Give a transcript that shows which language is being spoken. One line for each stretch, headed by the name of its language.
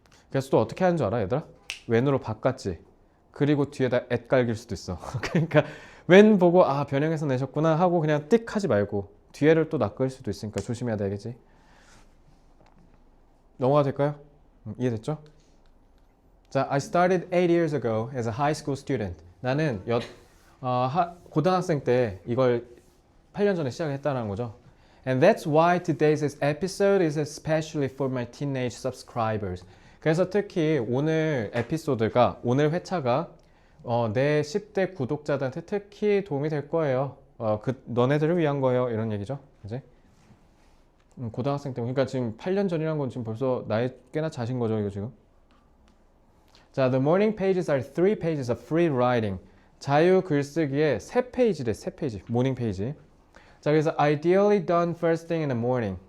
Korean: 그래서 또 어떻게 하는 줄 알아, 얘들아? when으로 바꿨지. 그리고 뒤에다 at 깔길 수도 있어. 그러니까 when 보고 아 변형해서 내셨구나 하고 그냥 띡 하지 말고 뒤에를 또 낚을 수도 있으니까 조심해야 되겠지. 넘어가도 될까요? 이해됐죠?
English: 자, I started 8 years ago as a high school student.
Korean: 나는 고등학생 때 이걸 8년 전에 시작했다는 거죠.
English: And that's why today's episode is especially for my teenage subscribers.
Korean: 그래서 특히 오늘 에피소드가, 오늘 회차가 내 10대 구독자들한테 특히 도움이 될 거예요. 너네들을 위한 거예요. 이런 얘기죠. 그지? 고등학생 때, 그러니까 지금 8년 전이란 건 지금 벌써 나이 꽤나 자신 거죠, 이거 지금.
English: 자, the morning pages are 3 pages of free writing.
Korean: 자유 글쓰기에 3페이지래, 3페이지. 모닝 페이지. 자, 그래서
English: ideally done first thing in the morning.